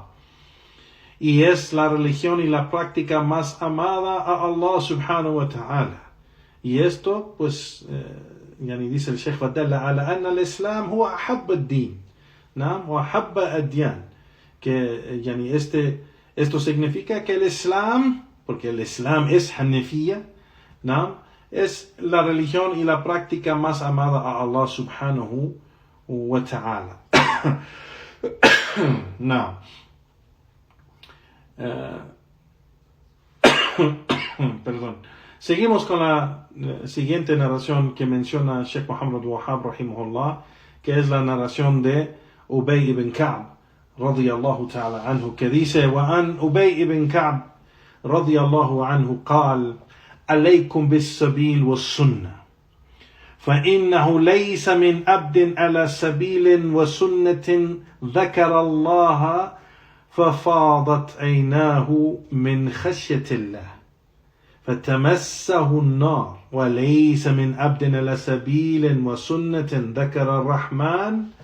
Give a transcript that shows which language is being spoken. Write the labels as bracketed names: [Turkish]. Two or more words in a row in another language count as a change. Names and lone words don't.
[Spanish] Y es la religión y la práctica más amada a Allah [Arabic] سبحانه وتعالى. [Spanish] Y esto, pues, dice el Sheikh Fadalla, [Arabic] على أن الإسلام هو أحب الدين، وأحب الأديان. [Spanish] Que, esto significa que el Islam, porque el Islam es Hanifiyya, es la religión y la práctica más amada a Allah [Arabic] سبحانه وتعالى. [Spanish] Perdón. Seguimos con la siguiente narración que menciona Sheikh Muhammad Wahhab rahimahullah, que es la narración de Ubay ibn Ka'b [Arabic] رضي الله تعالى عنه, [Spanish] que dice: [Arabic] وعن أبي بن كعب رضي الله عنه قال: عليكم بالسبيل والسنة، فإنه ليس من عبد على سبيل وسنة ذكر الله ففاضت عيناه من خشية الله فتمسه النار، وليس من عبد على سبيل وسنة ذكر الرحمن